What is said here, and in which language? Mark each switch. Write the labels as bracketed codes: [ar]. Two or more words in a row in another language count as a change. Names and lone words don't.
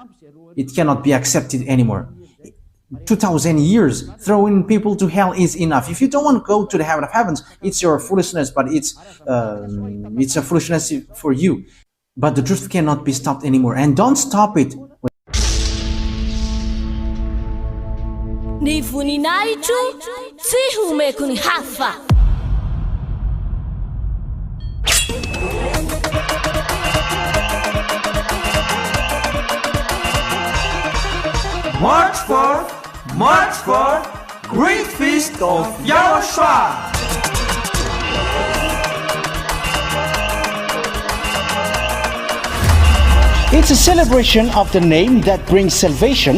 [en] It cannot be accepted anymore. 2,000 years throwing people to hell is enough. If you don't want to go to the heaven of heavens, it's your foolishness, but it's a foolishness for you. But the truth cannot be stopped anymore, and don't stop it. [mg] Ni voninahitro tsy homeko ny hafa. [en] March 4th, Great Feast of YAHOSHUAH. It's a celebration of the name that brings salvation,